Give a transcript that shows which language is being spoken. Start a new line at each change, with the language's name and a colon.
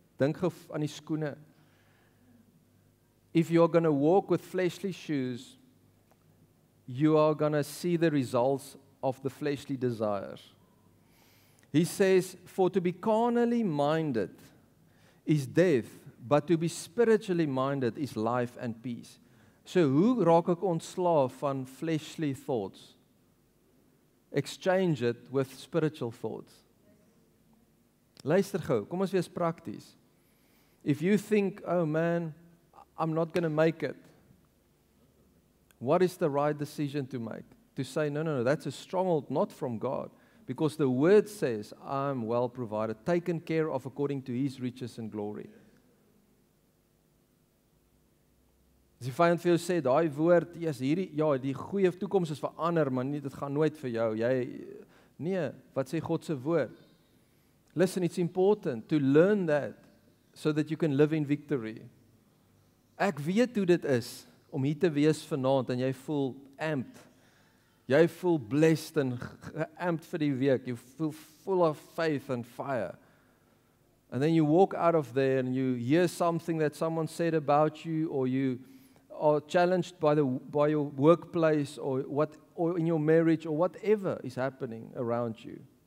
Afrikaans: Dink aan die skoene.
English: If you're going to walk with fleshly shoes, you are going to see the results of the fleshly desires. He says, for to be carnally minded is death, but to be spiritually minded is life and peace.
Afrikaans: So hoe raak ek ontslaaf van
English: fleshly thoughts? Exchange it with spiritual thoughts.
Afrikaans: Luister gou, kom ons wees prakties.
English: If you think, oh man, I'm not going to make it, what is the right decision to make? To say, no, that's a stronghold not from God. Because the word says, I'm well provided, taken care of according to his riches and glory.
Afrikaans: As die vyand vir jou sê, daai woord, die goeie toekoms is vir ander, maar nie, dit gaan nooit vir jou. Nee, wat sê God se woord?
English: Listen, it's important to learn that so that you can live in victory.
Afrikaans: Ek weet hoe dit is om hier te wees vanaand en jy voel amped. Jy voel blessed en amped vir die week.
English: You feel full of faith and fire. And then you walk out of there and you hear something that someone said about you, or you are challenged by your workplace or in your marriage or whatever is happening around you.